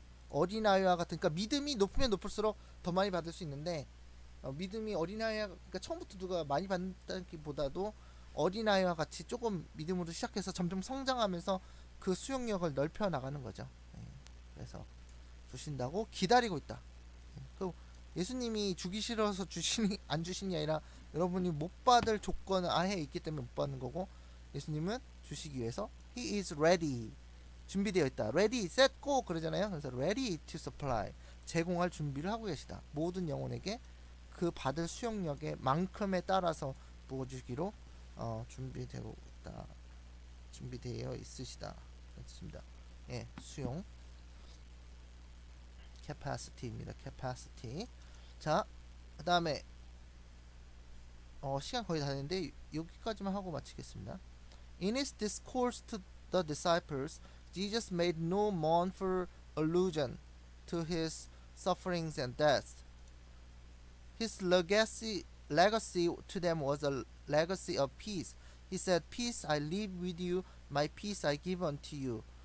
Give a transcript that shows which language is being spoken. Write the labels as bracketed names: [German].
[Korean] 어린아이와 같은, 그러니까 믿음이 높으면 높을수록 더 많이 받을 수 있는데 믿음이 어린아이와, 그러니까 처음부터 누가 많이 받는다기보다도 어린아이와 같이 조금 믿음으로 시작해서 점점 성장하면서 그 수용력을 넓혀 나가는 거죠. 그래서 주신다고 기다리고 있다. 그 예수님이 주기 싫어서 주시니 안 주시니 아니라 여러분이 못 받을 조건은 아예 있기 때문에 못 받는 거고, 예수님은 주시기 위해서 [English] He is ready. [Korean] 준비되어 있다. [English] ready, set, go [Korean] 그러잖아요. 그래서 [English] ready to supply. [Korean] 제공할 준비를 하고 계시다. 모든 영혼에게 그 받을 수용력의 만큼에 따라서 부어주기로 준비되어 있다. 준비되어 있으시다. 그렇습니다. 예, 수용. capacity입니다. [English] capacity. [Korean] 자, 그 다음에 시간 거의 다 됐는데 여기까지만 하고 마치겠습니다. [English] In his discourse to the disciples, Jesus made no mournful allusion to his sufferings and death. His legacy to them was a legacy of peace. He said, "Peace I leave with you, my peace I give unto you.